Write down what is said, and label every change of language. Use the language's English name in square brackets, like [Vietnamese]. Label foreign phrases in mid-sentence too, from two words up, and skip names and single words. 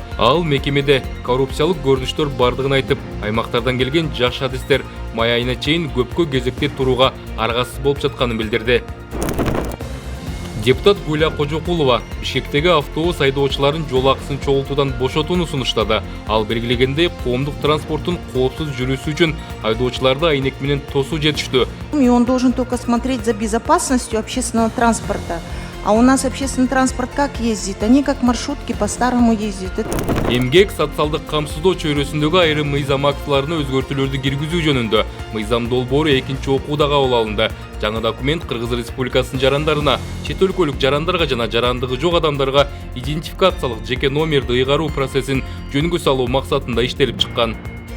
[Kyrgyz] Ал мекемеде коррупциялык көрүнүштөр бардыгын айтып, аймактардан келген жаш адистер май айына чейин көпкө кезекте турууга аргасыз болуп жатканын билдирди. Депутат Гүля Кожокулова Бишкектеги автобус айдоочуларын жол акысын чогултуудан бошотууну сунуштады. Ал белгилегендей, коомдук транспорттун коопсуз жүрүүсү үчүн айдоочуларды айнек менен тосуу жетиштүү. [Russian] И он должен только смотреть за безопасностью общественного транспорта. А у нас общественный транспорт как ездит? Они как маршрутки по-старому ездят. [Kyrgyz] Эмгек социалдык камсыздоо чөйрөсүндөгү айрым мыйзам актыларына өзгөртүүлөрдү киргизүү жөнүндө мыйзам долбоору экинчи окууда кабыл алынды. Жаңы документ Кыргыз Республикасынын жарандарына, чет өлкөлүк жарандарга жана жарандыгы жок адамдарга идентификациялык жеке номерди ыйгаруу процессин жөнгө салуу максатында иштелип чыккан.